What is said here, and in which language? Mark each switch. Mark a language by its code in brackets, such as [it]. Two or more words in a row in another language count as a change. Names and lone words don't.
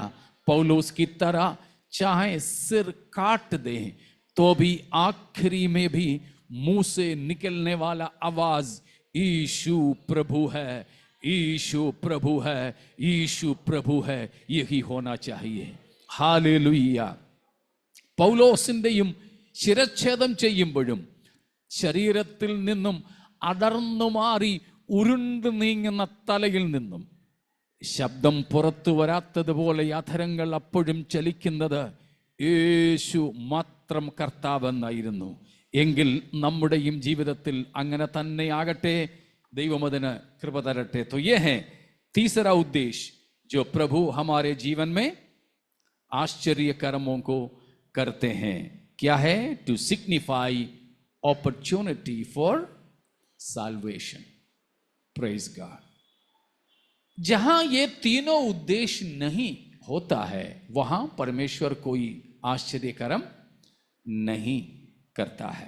[hi] पौलुस की तरह चाहे सिर काट दें तो भी आखिरी में भी मुंह से निकलने वाला आवाज यीशु प्रभु है, यीशु प्रभु है, यीशु प्रभु है, यही होना चाहिए। हालेलुया। [ml] പൗലോസിന്റെയും ശിരച്ഛേദം ചെയ്യുമ്പോഴും ശരീരത്തിൽ നിന്നും അടർന്നു മാറി ഉരുണ്ടു നീങ്ങുന്ന തലയിൽ നിന്നും ശബ്ദം പുറത്തു വരാത്തതുപോലെ അധരങ്ങൾ അപ്പോഴും ചലിക്കുന്നത് യേശു മാത്രം കർത്താവെന്നായിരുന്നു. എങ്കിൽ നമ്മുടെയും ജീവിതത്തിൽ അങ്ങനെ തന്നെ ആകട്ടെ. ദൈവം അതിന് കൃപ തരട്ടെ. [hi] तो ये है तीसरा उद्देश्य जो प्रभु हमारे जीवन में आश्चर्य कर्मों को करते हैं. क्या है? [en] to signify opportunity for salvation. praise God. [hi] जहां ये तीनों उद्देश्य नहीं होता है वहां परमेश्वर कोई आश्चर्य कर्म नहीं करता है.